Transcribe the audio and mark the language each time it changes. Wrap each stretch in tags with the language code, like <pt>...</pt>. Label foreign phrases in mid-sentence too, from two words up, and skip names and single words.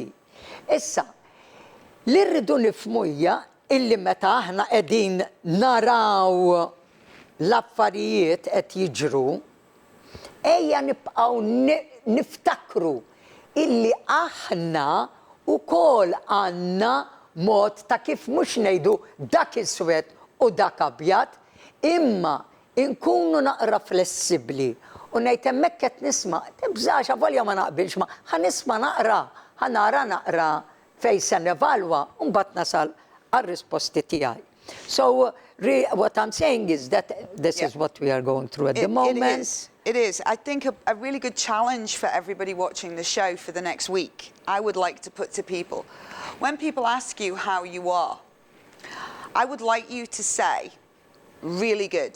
<mt>Issa, li rridu nifhmu hija illi meta aħna qegħdin naraw l-affarijiet qed jiġru, ejja nibqgħu niftakru illi aħna wkoll għandna mod ta' kif mhux ngħidu dak iswed u dak abjad, imma nkunu naqra flessibbli. U ngħid hemmhekk qed nisma' tibżax avolja ma naqbilx ma ħanisma' naqra, ħanara naqra fejn se nevalwa u mbagħad nasal għar-risposti tiegħi.</mt> <en>So what I'm saying is that this is what we are going through at the moment. It is. I think a really good challenge for everybody watching the show for the next week, I would like to put to people. When people ask you how you are, I would like you to say, really good.</en>